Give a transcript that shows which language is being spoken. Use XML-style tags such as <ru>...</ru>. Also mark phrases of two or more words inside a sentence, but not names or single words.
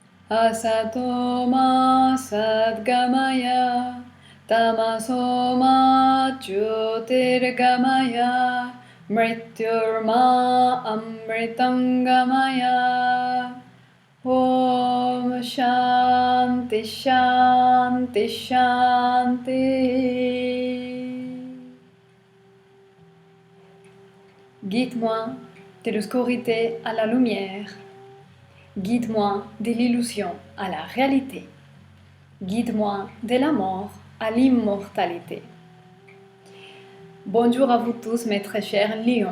<sa>असतो मा सद्गमय, तमसो मा ज्योतिर्गमय, मृत्योर्मा अमृतङ्गमय. ॐ शान्ति शान्ति शान्ति.</sa> <fr>Guide-moi de l'obscurité à la lumière. Guide-moi de l'illusion à la réalité. Guide-moi de la mort à l'immortalité. Bonjour à vous tous, mes très chers lions.</fr>